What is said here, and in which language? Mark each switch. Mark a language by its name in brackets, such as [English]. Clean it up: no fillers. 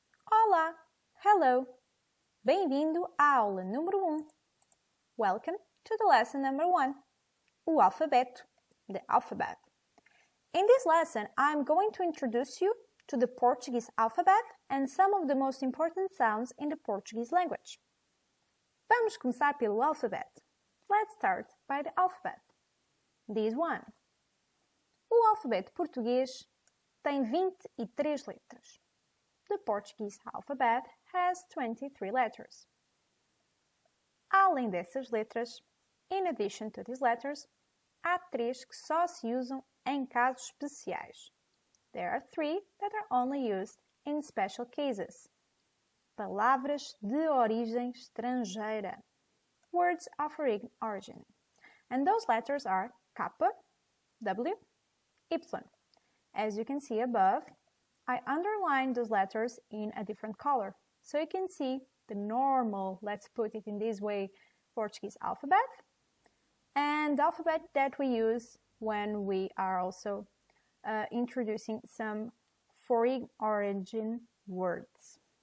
[Portuguese] Olá! Hello! Bem-vindo à aula número 1. [English] Welcome to the lesson number 1. [Portuguese] O alfabeto, [English] the alphabet. In this lesson, I'm going to introduce you to the Portuguese alphabet and some of the most important sounds in the Portuguese language. [Portuguese] Vamos começar pelo alfabeto. [English] Let's start by the alphabet. This one. [Portuguese] O alfabeto português tem 23 letras. [English] The Portuguese alphabet has 23 letters. [Portuguese] Além dessas letras, [English] in addition to these letters, [Portuguese] há 3 que só se usam em casos especiais. [English] There are 3 that are only used in special cases. [Portuguese] Palavras de origem estrangeira. [English] Words of foreign origin. And those letters are K, W, Y. As you can see above, I underlined those letters in a different color. So you can see the normal, let's put it in this way, Portuguese alphabet, and the alphabet that we use when we are also introducing some foreign origin words.